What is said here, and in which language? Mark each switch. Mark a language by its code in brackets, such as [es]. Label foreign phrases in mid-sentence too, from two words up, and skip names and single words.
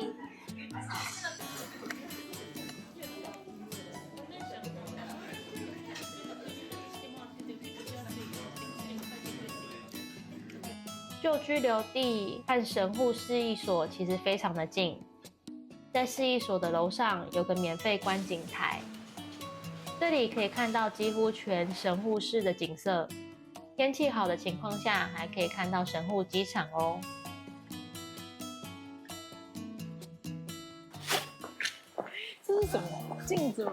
[zh] 舊居留地和神戶市役所其實非常的近，在市役所的樓上有個免費觀景台，這裡可以看到幾乎全神戶市的景色。天氣好的情況下，還可以看到神戶機場哦。這是什麼鏡子嗎？